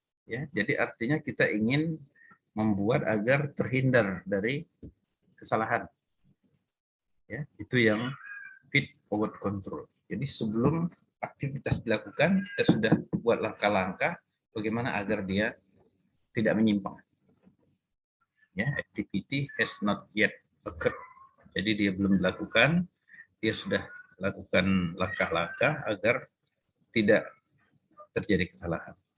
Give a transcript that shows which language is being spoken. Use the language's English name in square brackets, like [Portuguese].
[Indonesian] Ya, jadi artinya kita ingin membuat agar terhindar dari kesalahan. Ya, itu yang feed forward control. Jadi sebelum aktivitas dilakukan, kita sudah buat langkah-langkah bagaimana agar dia tidak menyimpang. [English] Ya, activity has not yet occurred. [Indonesian] Jadi dia belum dilakukan, dia sudah lakukan langkah-langkah agar tidak terjadi kesalahan.